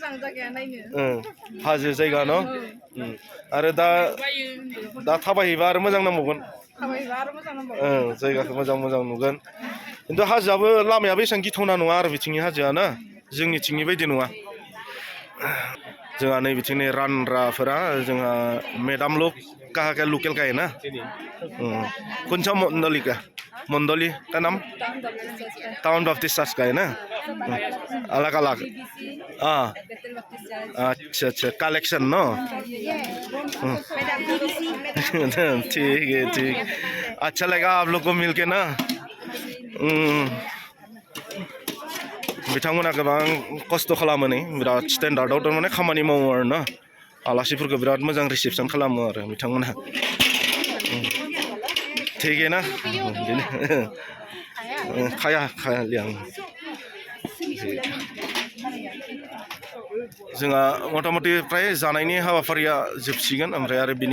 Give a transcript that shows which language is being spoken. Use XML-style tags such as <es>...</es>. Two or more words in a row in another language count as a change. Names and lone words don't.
<brx>हाजो जायगा न आरो दा थाबायहैबा आरो मोजां नांबावगोन जायगाखौ मोजां नुगोन खिन्थु हाजोआबो लामायाबो एसेबां गिथावना नङा आरो बिथिंनि हाजोआ ना जोंनिथिंनि बायदि नङा जोंहा नै बिथिंनि रानग्राफोरा जोंहा</brx> <hi>मेडाम लोग कहाँ का लोकल का है ना कौन सा मंडली का नाम टाउन बैप्टिस्ट चर्च का है ना अलग अच्छा कलेक्शन नो ठीक है अच्छा लगा आप लोग को मिलके ना</hi> <brx>बिथांमोना गोबां खस्थ' खालामो नै बिराद स्टेन्डार्डआव थारमाने खामानि मावो आरो ना आलासिफोरखौ बिराद मोजां रिसेपसन खालामो आरो बिथांमोना थिगैना बिदिनो खाया लियां जोंहा मथा-मथि फ्राय जानायनि हाबाफारिया जोबसिगोन ओमफ्राय आरो बिनि</brx>